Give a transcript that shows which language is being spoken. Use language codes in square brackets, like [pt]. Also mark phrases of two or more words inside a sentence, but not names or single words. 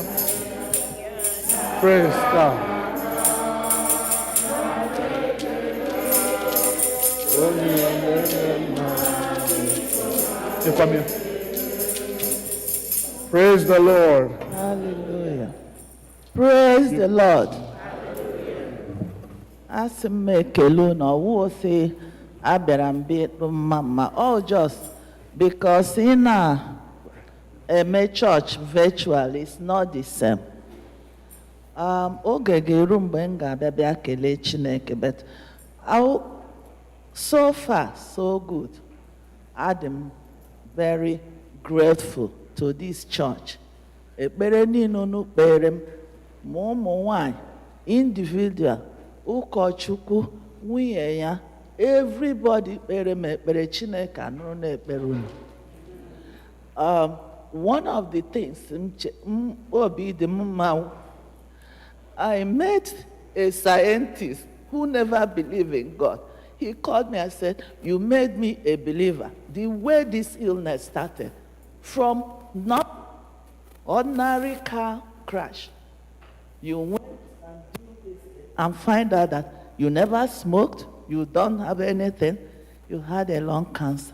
[en] Praise God. You come here. Praise the Lord. Hallelujah. Praise the Lord. [ig] Asị m ekele unu, ọwụ sị abịara m bịa mma, [en] all just because in a church virtual is not the same. [ig] Oge ga-eru mgbe m ga-abịa bịa kelee Chineke, [en] but so far so good. I'm very grateful to this church. [ig] Ekpere niile unu kpere m, ma ụmụ nwanyị, individual, ụkọchukwu, nwunye ya, everybody kpere m ekpere, Chineke anụrụ na ekpere unu. [en] One of the things I met a scientist who never believed in God. He called me and said, "You made me a believer." The way this illness started, from not ordinary car crash, you went and do this and find out that you never smoked, you don't have anything, you had a lung cancer.